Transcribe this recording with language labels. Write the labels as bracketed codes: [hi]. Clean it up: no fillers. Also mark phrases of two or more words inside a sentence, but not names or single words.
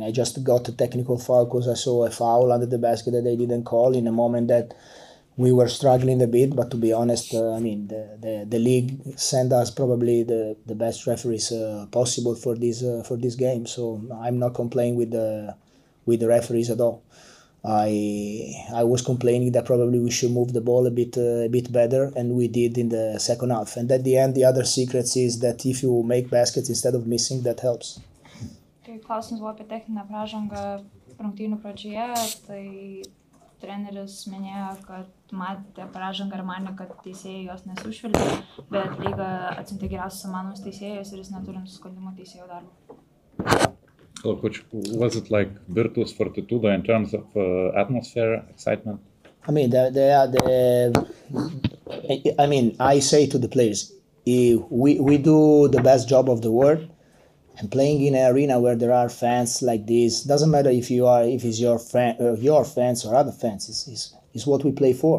[en] I just got a technical foul because I saw a foul under the basket that they didn't call in a moment that we were struggling a bit, but to be honest, the league sent us probably the best referees possible for this game. So I'm not complaining with the referees at all. I was complaining that probably we should move the ball a bit better, and we did in the second half. And at the end, the other secret is that if you make baskets instead of missing, that helps. [lt] Tai klausimas buvo apie techninę pražangą rungtynių pradžioje, tai treneris minėjo, kad matė pražangą ir manė, kad teisėjai jos nesušvilpė, bet lyga atsiuntė geriausius įmanomus teisėjus ir jis neturi nusiskundimų teisėjų darbo. [en] Hello, Coach. Was it like Virtus Fortitudo in terms of atmosphere, excitement? I say to the players, we do the best job of the world. And playing in an arena where there are fans like this, doesn't matter if it's your fans or other fans, is what we play for.